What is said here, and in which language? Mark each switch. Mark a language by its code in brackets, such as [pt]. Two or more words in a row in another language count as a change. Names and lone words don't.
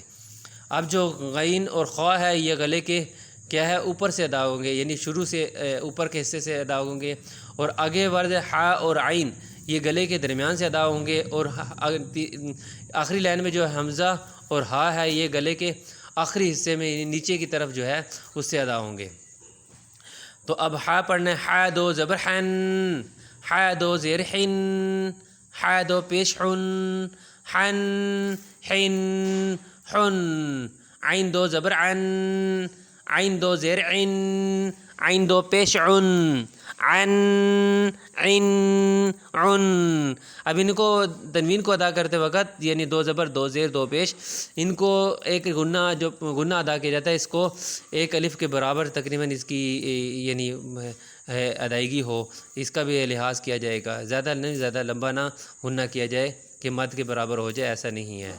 [ur] اب جو غین اور خا ہے یہ گلے کے کیا ہے اوپر سے ادا ہوں گے، یعنی شروع سے اوپر کے حصے سے ادا ہوں گے، اور آگے ورد ہا اور عین یہ گلے کے درمیان سے ادا ہوں گے، اور آخری لائن میں جو حمزہ اور ہا ہے یہ گلے کے آخری حصے میں نیچے کی طرف جو ہے اس سے ادا ہوں گے۔ تو اب ہا پڑھنے ہا دو زبر حن، ہا دو زیر حن، ہا دو پیش حن، حن حن حن، عین دو زبر عن، عین دو زیر عن، عین دو پیش عن، عن عن عن۔ اب ان کو تنوین کو ادا کرتے وقت یعنی دو زبر دو زیر دو پیش، ان کو ایک غنہ ادا کیا جاتا ہے، اس کو ایک الف کے برابر تقریباً اس کی یعنی ادائیگی ہو، اس کا بھی لحاظ کیا جائے گا، زیادہ نہیں زیادہ لمبا نہ غنہ کیا جائے کہ مد کے برابر ہو جائے، ایسا نہیں ہے۔